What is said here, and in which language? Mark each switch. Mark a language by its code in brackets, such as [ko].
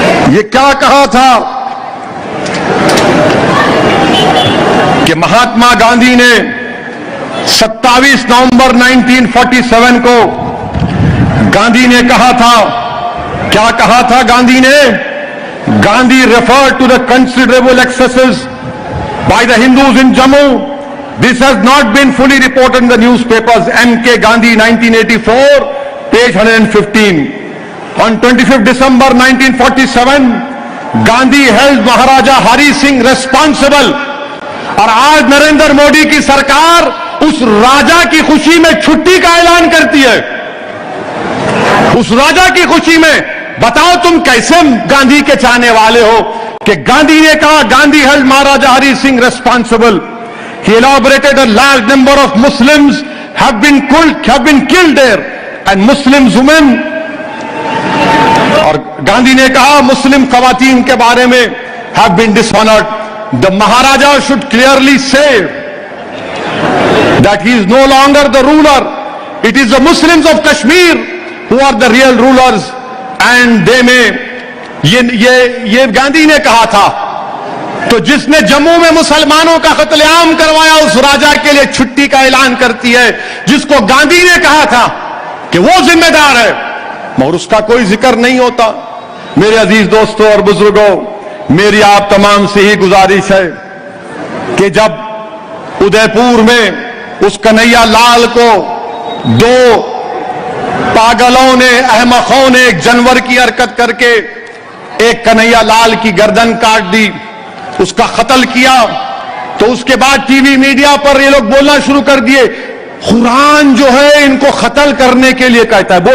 [hi] ये क्या कहा था कि महात्मा गांधी ने 27 नवंबर 1947 को गांधी ने कहा था, क्या कहा था गांधी ने? [en] Gandhi referred to the considerable excesses by the Hindus in Jammu. This has not been fully reported in the newspapers. M.K. Gandhi, 1984, page 115. On 25th December 1947, Gandhi held Maharaja Hari Singh responsible. [hi] और आज नरेंद्र मोदी की सरकार उस राजा की खुशी में छुट्टी का ऐलान करती है। उस राजा की खुशी में बताओ तुम कैसे गांधी के चाहने वाले हो कि गांधी ने कहा, [en] Gandhi held Maharaja Hari Singh responsible, he elaborated a large number of Muslims have been killed there and Muslim women, [hi] और गांधी ने कहा मुस्लिम खवातीन के बारे में [en] have been dishonored. The Maharaja should clearly say that he is no longer the ruler. It is the Muslims of Kashmir who are the real rulers and they may, [hi] ये गांधी ने कहा था। तो जिसने जम्मू में मुसलमानों का कत्लेआम करवाया उस राजा के लिए छुट्टी का ऐलान करती है, जिसको गांधी ने कहा था कि वो जिम्मेदार है, मगर उसका कोई जिक्र नहीं होता। मेरे अजीज दोस्तों और बुजुर्गों, मेरी आप तमाम से ही गुजारिश है कि जब उदयपुर में उस कन्हैया लाल को दो पागलों ने, अहमकों ने एक जानवर की हरकत करके एक कन्हैया लाल की गर्दन काट दी, उसका कत्ल किया, तो उसके बाद टीवी मीडिया पर ये लोग बोलना शुरू कर दिए, कुरान जो है इनको कत्ल करने के लिए कहता है।